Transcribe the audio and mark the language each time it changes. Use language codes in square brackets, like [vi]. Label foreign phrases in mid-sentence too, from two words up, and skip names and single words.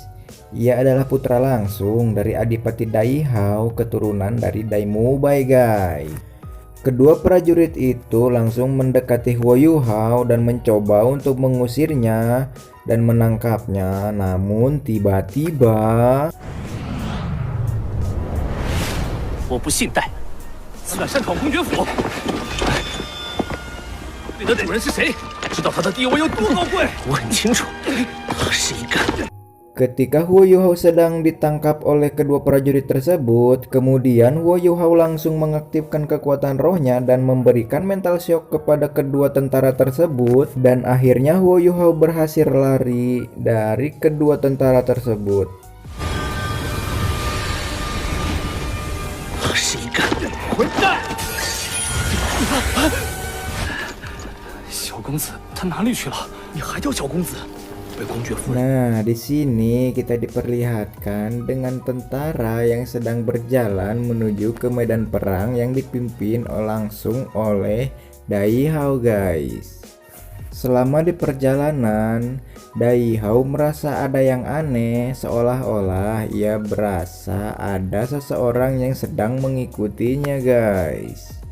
[id] Ia adalah putra langsung dari Adipati Dai Hao, keturunan dari Dai Mubai guys. Kedua prajurit itu langsung mendekati Huo Yuhao dan mencoba untuk mengusirnya dan menangkapnya. Namun tiba-tiba, [zh] 我不信贷，此乃山口公爵府。你的主人是谁？知道他的地位有多高贵？我很清楚，他是一个 [id] Ketika Huo Yuhao sedang ditangkap oleh kedua prajurit tersebut, kemudian Huo Yuhao langsung mengaktifkan kekuatan rohnya dan memberikan [en] mental shock [id] kepada kedua tentara tersebut, dan akhirnya Huo Yuhao berhasil lari dari kedua tentara tersebut. [zh] 是一个混蛋！小公子他哪里去了？你还叫小公子？ [id] Nah, di sini kita diperlihatkan dengan tentara yang sedang berjalan menuju ke medan perang yang dipimpin langsung oleh Dai Hao, guys. Selama di perjalanan, Dai Hao merasa ada yang aneh, seolah-olah ia berasa ada seseorang yang sedang mengikutinya, guys.